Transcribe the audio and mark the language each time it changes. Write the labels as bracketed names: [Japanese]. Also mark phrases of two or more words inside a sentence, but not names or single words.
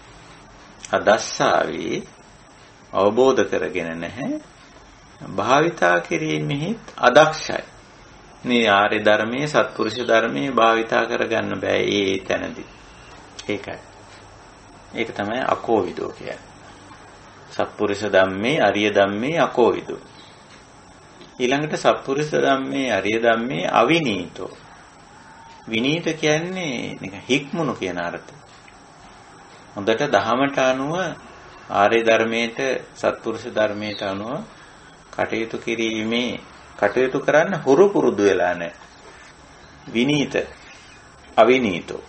[Sinhala] අදස්සාවි අවබෝධ කරගෙන නැහැ. භාවිතා කිරීමෙහි අදක්ෂයි. මේ ආර්ය ධර්මයේ සත්පුරුෂ ධර්මයේ භාවිතා කරගන්න බෑ ඒ තැනදී. ඒකයි. ඒක තමයි අකෝවිදෝ කියන්නේ. [Pali] සත්පුරුෂ ධම්මේ අරිය ධම්මේ අකෝවිදෝ. ඊළඟට සත්පුරුෂ ධම්මේ අරිය ධම්මේ අවිනීතෝ. [Sinhala] විනීත කියන්නේ නිකන් හික්මුණු කියන අර්ථය. හොඳට දහමට අනුව ආර්ය ධර්මයට සත්පුරුෂ ධර්මයට අනුව කටයුතු කිරීමේ කටයුතු කරන්න හුරු පුරුදු වෙලා නැහැ. විනීත අවිනීතෝ.